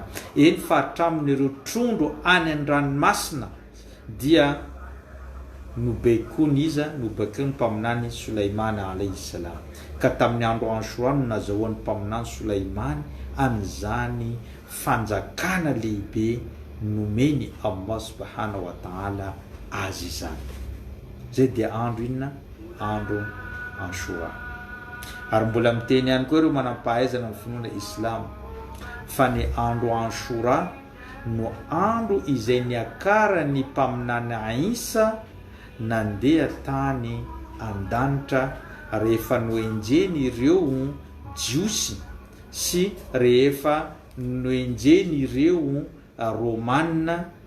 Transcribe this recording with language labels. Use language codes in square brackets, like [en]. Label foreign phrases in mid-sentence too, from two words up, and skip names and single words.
[mg] Eny fa hatramin'ireo trondro any an-dranomasina dia nobaikony iza, nobaikony mpaminany Sulaimana [ar] عليه السلام. [mg] Ka tamin'ny andro Ashura no nazahoan'ny mpaminany Sulaimana amin'izany fanjakana lehibe nomeny Allah [ar] سبحانه وتعالى [mg] azy izany. Zay dia andro inona? Andro Ashura. Ary mbola miteny ihany koa ireo manam-pahaizana amin'ny finoana Islam fa ny andro Ashura no andro izay niakaran'ny mpaminany Isa nandeha tany an-danitra rehefa noenjeny ireo jiosy sy rehefa noenjeny ireo romanina,